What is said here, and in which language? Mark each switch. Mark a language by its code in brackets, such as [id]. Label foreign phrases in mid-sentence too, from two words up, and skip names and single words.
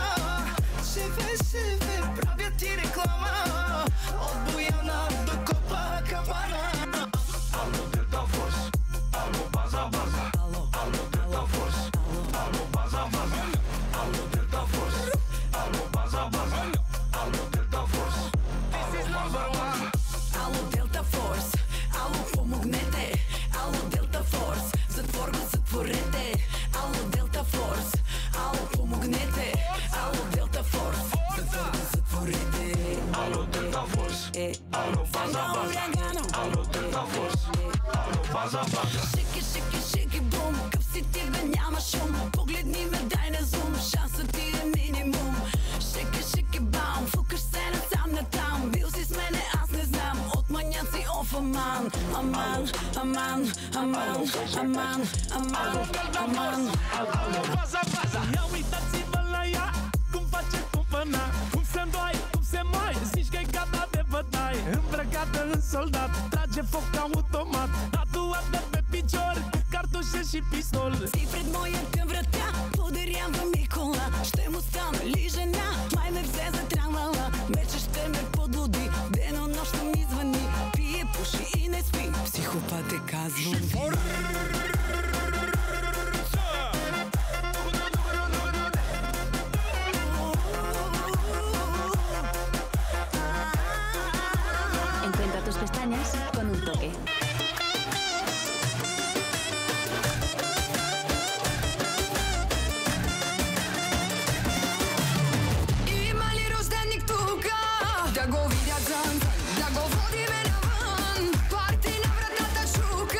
[bg] Шефе, правя ти реклама. От Бояна до Копакабана. Ало, Delta Force. Ало, база. Ало, Delta Force. Ало, база. Ало, Delta Force. Ало, база. Ало, [en] Delta Force. This is number one. [bg] Ало, Delta Force. Ало, помогнете. Ало, Delta Force. Затвор го затворете. Ало, Delta Force. Ало, помогнете. Ало, Delta Force. Затвор го затворете. Ало, Delta Force. Ало, база. Ало, Delta Force. Ало, база. Шики, бум. Къв си ти, бе, няма шум. Погледни ме, дай на зум. Шансът ти е минимум. Шики, бам. Фукаш се насам. Бил си с мене, аз не знам. От маняци, оф, аман. [ro] Baza, ia uitați-vă la ea, cum face cumpăna, cum se îndoaie, cum se mai, zici că-i gata de bătaie. Îmbrăcată în soldat, trage foc automat, tatuată pe picior, cu cartușe și pistol. [bg] Си пред моята врата, подарявам ми кола. Ще му стана ли жена, май ме взе за трамвала. Вече ще ме подлуди, денонощно ми звъни. Пие, пуши и не спи, психопат е казвам. [es] Encuentra tus pestañas con un toque. [bg] Има ли рожденик тука? Да го видят зън, да го водиме навън. Парти на вратата чука.